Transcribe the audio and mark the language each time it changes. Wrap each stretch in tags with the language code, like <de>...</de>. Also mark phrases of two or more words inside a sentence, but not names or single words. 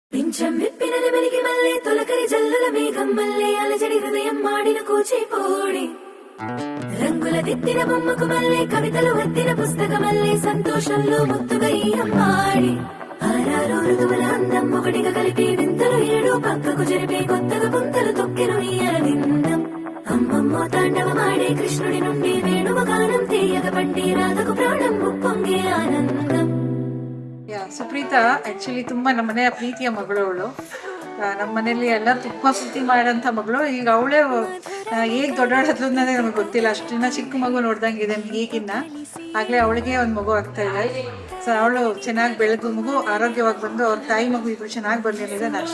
<te>కొంచెం విప్పిన నెమలికి మళ్ళీ తొలకరి జల్లుల మేఘం మళ్ళీ అలజడి హృదయం మాడిన కూచిపోడి రంగుల దిద్దిన బొమ్మకు మళ్ళీ కవితలు వద్దిన పుస్తకం మళ్ళీ సంతోషంలో ముద్దుగా ఈ అమ్మాడి ఆరారు ఋతువుల అందం ఒకటిగా కలిపి వింతలు ఏడు పక్కకు జరిపే కొత్తగా పుంతలు తొక్కెను ఈ అరవిందం అమ్మమ్మో తాండవమాడే కృష్ణుడి నుండి వేణువ గానం తీయగ పండి రాధకు ప్రాణం ఉప్పొంగే ఆనందం.</te> <kn>ಸುಪ್ರೀತಾ ಆಕ್ಚುಲಿ ತುಂಬಾ ನಮ್ಮನೆಯ ಪ್ರೀತಿಯ ಮಗಳು ಅವಳು. ನಮ್ಮ ಮನೇಲಿ ಎಲ್ಲ ತುಂಬಾ ಪ್ರೀತಿ ಮಾಡೋಂಥ ಮಗಳು. ಈಗ ಅವಳೇ ಹೇಗೆ ದೊಡ್ಡಾಡೋದು ಅನ್ನೋದೇ ನಮಗೆ ಗೊತ್ತಿಲ್ಲ. ಅಷ್ಟಿನ ಚಿಕ್ಕ ಮಗು ನೋಡ್ದಂಗಿದೆ ಈಗಿನ್ನ. ಆಗ್ಲೇ ಅವಳಿಗೆ ಒಂದು ಮಗು ಆಗ್ತಾ ಇದೆ. ಸೊ ಅವಳು ಚೆನ್ನಾಗಿ ಬೆಳೆದು ಮಗು ಆರೋಗ್ಯವಾಗಿ ಬಂದು ಅವ್ರ ತಾಯಿ ಮಗು ಇಬ್ರು ಚೆನ್ನಾಗಿ ಬರಲಿ ಅನ್ನೋದೇ</kn>